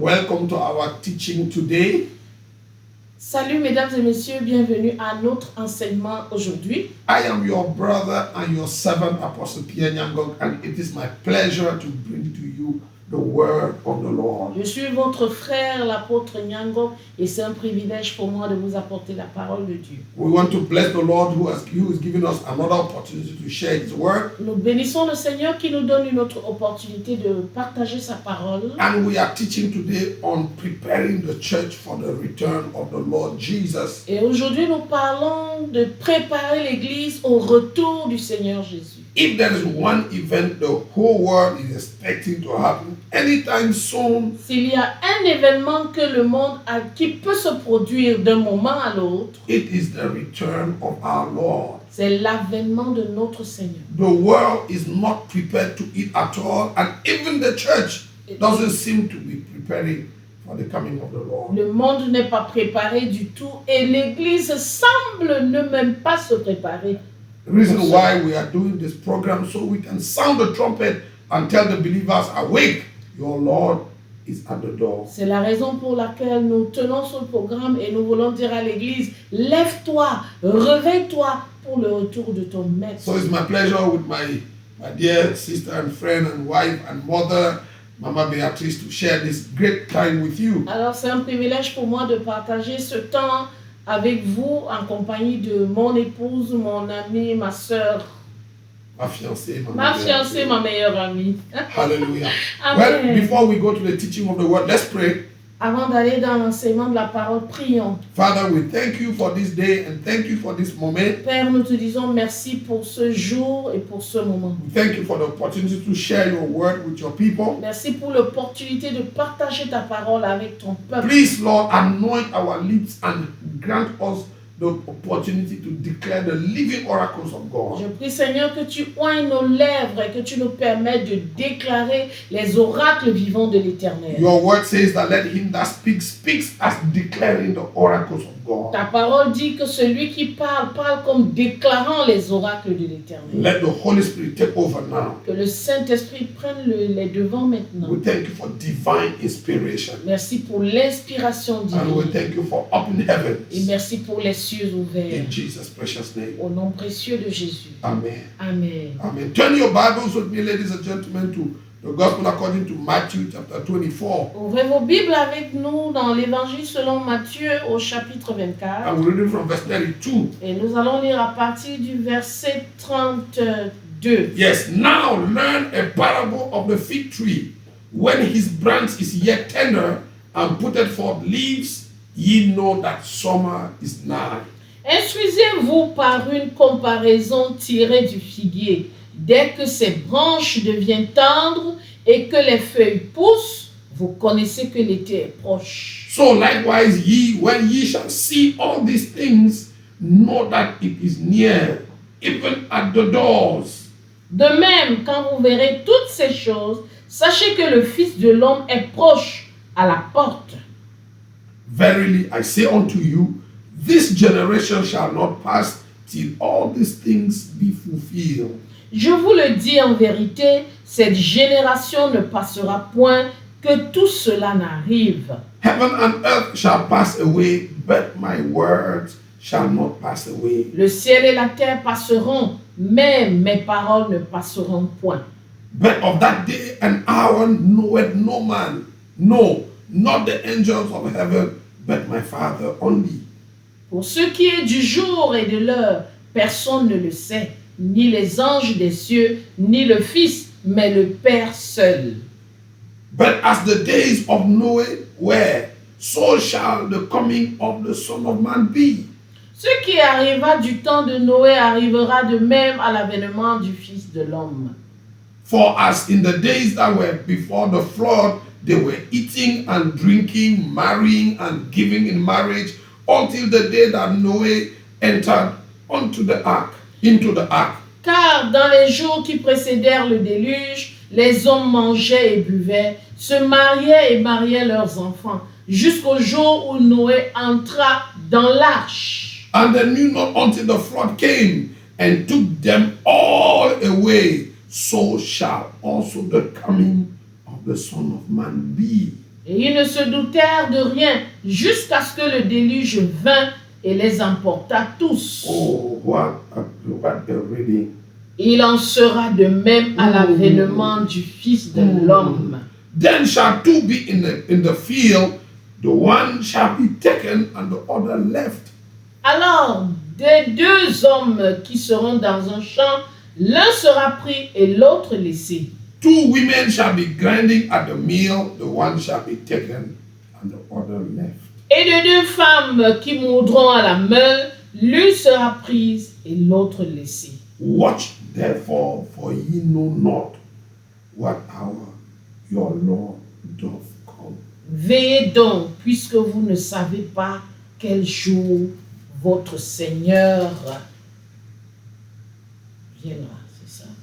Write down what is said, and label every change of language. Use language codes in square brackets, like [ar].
[en] Welcome to our teaching today. [fr] Salut mesdames et messieurs, bienvenue à notre enseignement aujourd'hui. [en] I am your brother and your servant, Apostle Pierre Nyangong, and it is my pleasure to bring to you the word of the Lord. [fr] Je suis votre frère, l'apôtre Nyangong, et c'est un privilège pour moi de vous apporter la parole de Dieu. [en] We want to bless the Lord who has given us another opportunity to share His word. [fr] Nous bénissons le Seigneur qui nous donne une autre opportunité de partager sa parole. [en] And we are teaching today on preparing the church for the return of the Lord Jesus. [fr] Et aujourd'hui, nous parlons de préparer l'Église au retour du Seigneur Jésus. [en] If there is one event the whole world is expecting to happen anytime soon, [fr] S'il y a un événement que le monde a, qui peut se produire d'un moment à l'autre, [en] it is the return of our Lord. [fr] c'est l'avènement de notre Seigneur. [en] The world is not prepared to it at all, and even the church doesn't seem to be preparing for the coming of the Lord. [fr] Le monde n'est pas préparé du tout et l'Église semble ne même pas se préparer. [en] The reason why we are doing this program so we can sound the trumpet and tell the believers, awake, your Lord is at the door. [fr] C'est la raison pour laquelle nous tenons ce programme et nous voulons dire à l'Église, lève-toi, réveille-toi pour le retour de ton maître. [en] So it's my pleasure with my dear sister and friend and wife and mother, Mama Beatrice, to share this great time with you. [fr] Alors c'est un privilège pour moi de partager ce temps avec vous en compagnie de mon épouse, mon amie, ma sœur, Ma fiancée, ma fiancée, ma meilleure amie. Hallelujah. Amen. [en] Well, before we go to the teaching of the word, let's pray. [fr] Avant d'aller dans l'enseignement de la parole, prions. [en] Father, we thank you for this day and thank you for this moment. [fr] Père, nous te disons merci pour ce jour et pour ce moment. [en] We thank you for the opportunity to share your word with your people. [fr] Merci pour l'opportunité de partager ta parole avec ton peuple. [en] Please, Lord, anoint our lips and grant us the opportunity to declare the living oracles of God. [fr] Je prie, Seigneur, que tu oignes nos lèvres et que tu nous permettes de déclarer les oracles vivants de l'Éternel. [en] Your word says that let him that speaks as declaring the oracles of God. [fr] Ta parole dit que celui qui parle comme déclarant les oracles de l'Éternel. [en] Let the Holy Spirit take over now. [fr] Que le Saint-Esprit prenne les devants maintenant. [en] We thank you for divine inspiration. [fr] Merci pour l'inspiration [en] And we [fr] divine. [en] thank you for open heavens. [fr] Et merci pour les cieux ouverts. [en] In Jesus' precious name. [fr] Au nom précieux de Jésus. Amen. Amen. Amen. [en] Turn your Bibles with me, ladies and gentlemen, to the Gospel according to Matthew chapter 24. [fr] Ouvrez vos Bibles avec nous dans l'Évangile selon Matthieu au chapitre 24. [en] And we're reading from verse 32. [fr] Et nous allons lire à partir du verset 32. [en] Yes, now learn a parable of the fig tree. When his branch is yet tender and putteth forth leaves, ye know that summer is nigh. [fr] Instruisez-vous par une comparaison tirée du figuier. Dès que ses branches deviennent tendres et que les feuilles poussent, vous connaissez que l'été est proche. [en] So likewise ye, when ye shall see all these things, know that it is near, even at the doors. [fr] De même, quand vous verrez toutes ces choses, sachez que le Fils de l'homme est proche à la porte. [en] Verily I say unto you, this generation shall not pass till all these things be fulfilled. [fr] Je vous le dis en vérité, cette génération ne passera point que tout cela n'arrive. [en] Heaven and earth shall pass away, but my words shall not pass away. [fr] Le ciel et la terre passeront, mais mes paroles ne passeront point. [en] But of that day and hour knoweth no man, no, not the angels of heaven, but my Father only. [fr] Pour ce qui est du jour et de l'heure, personne ne le sait, ni les anges des cieux, ni le Fils, mais le Père seul. [en] But as the days of Noah were, so shall the coming of the Son of Man be. [fr] Ce qui arriva du temps de Noé arrivera de même à l'avènement du Fils de l'homme. [en] For as in the days that were before the flood, they were eating and drinking, marrying and giving in marriage, until the day that Noah entered into the ark. [fr] Car dans les jours qui précédèrent le déluge, les hommes mangeaient et buvaient, se mariaient et mariaient leurs enfants, jusqu'au jour où Noé entra dans l'arche. [en] And they knew not until the flood came and took them all away. So shall also the coming of the Son of Man be. [fr] Et ils ne se doutèrent de rien jusqu'à ce que le déluge vint et les emporta tous. [en] Oh, what a reading. [fr] Il en sera de même à l'avènement du Fils de l'homme. [en] Then shall two be in the field, the one shall be taken and the other left. [fr] Alors, des deux hommes qui seront dans un champ, l'un sera pris et l'autre laissé. [en] Two women shall be grinding at the mill, the one shall be taken and the other left. [fr] Et de deux femmes qui moudront à la meule, l'une sera prise et l'autre laissée. [en] Watch therefore, for ye know not what hour your Lord doth come. [fr] Veillez donc, puisque vous ne savez pas quel jour votre Seigneur viendra, c'est ça?